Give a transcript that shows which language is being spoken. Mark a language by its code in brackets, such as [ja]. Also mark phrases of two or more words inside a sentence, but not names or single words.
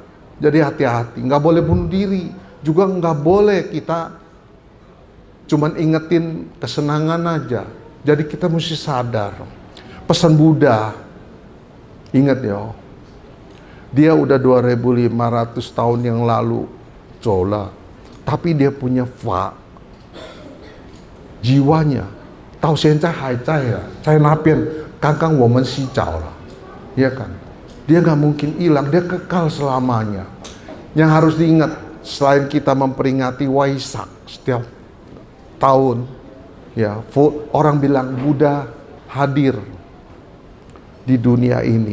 [id] Jadi hati-hati, nggak boleh bunuh diri. Juga nggak boleh kita cuman ingetin kesenangan aja. Jadi kita mesti sadar. Pesan Buddha, ingat ya, dia udah 2500 tahun yang lalu cola, tapi dia punya jiwanya [zh] 到现在还在啊，在那边刚刚我们洗澡了， [id] ya kan? Dia nggak mungkin hilang, dia kekal selamanya. Yang harus diingat, selain kita memperingati Waisak setiap tahun, ya, orang bilang Buddha hadir di dunia ini.